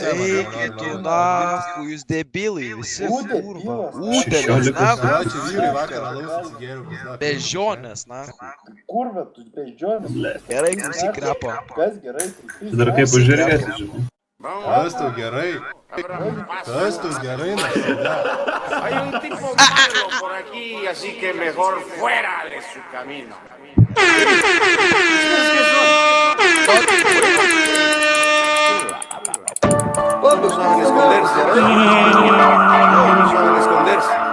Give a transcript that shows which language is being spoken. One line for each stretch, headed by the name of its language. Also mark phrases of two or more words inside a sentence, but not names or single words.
Lithuanian: Eikit tu nahu, jūs debilai, visi kurva. Ūdelės, 16. nahu. Ačiū vyrai vakar alaus atsigėriau. Bežionės, nahu. Kurva, tu beždžionis. Gerai, klausyk, repo. Kas gerai, tai Dar kaip užžiūrėsi, žinai. Tas tau gerai. Tas tau gerai, na.
Spanish: Hay un tipo malo por aquí, así que mejor fuera de su camino. Todos saben esconderse, Todos saben esconderse.